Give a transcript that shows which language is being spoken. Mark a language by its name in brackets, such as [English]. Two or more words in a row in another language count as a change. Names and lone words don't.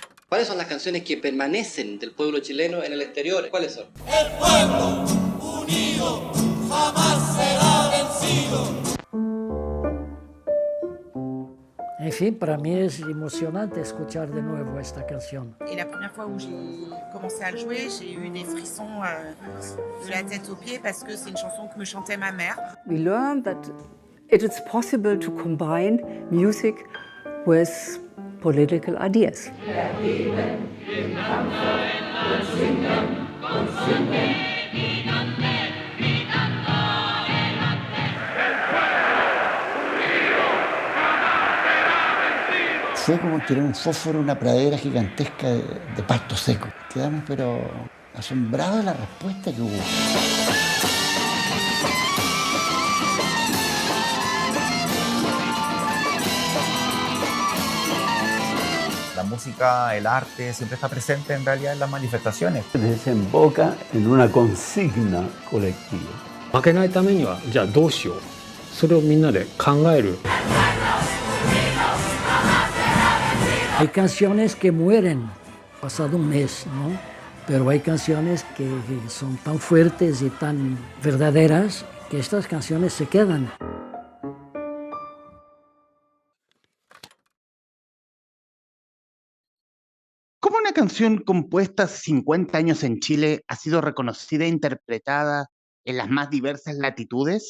[Spanish] ¿Cuáles son las canciones que permanecen del pueblo chileno en el exterior? ¿Cuáles son? El pueblo unido jamás será vencido. En fin, para mí es emocionante escuchar de nuevo esta canción. [French] Et la première fois où j'ai commencé à le jouer, j'ai eu des frissons de la tête aux pieds parce que c'est une chanson que me chantait ma mère. [English] We learned that it is possible to combine music with political ideas. [Spanish] Fue como tirar un fósforo en una pradera gigantesca de pasto seco. Quedamos pero asombrados de la respuesta que hubo. La música, el arte, siempre está presente en realidad en las manifestaciones. Desemboca en una consigna colectiva. [Japanese] 負けないためにはじゃあどうしよう、それをみんなで考える。 [Spanish] Hay canciones que mueren pasado un mes, ¿no? Pero hay canciones que son tan fuertes y tan verdaderas que estas canciones se quedan. ¿Cómo una canción compuesta hace 50 años en Chile ha sido reconocida e interpretada en las más diversas latitudes?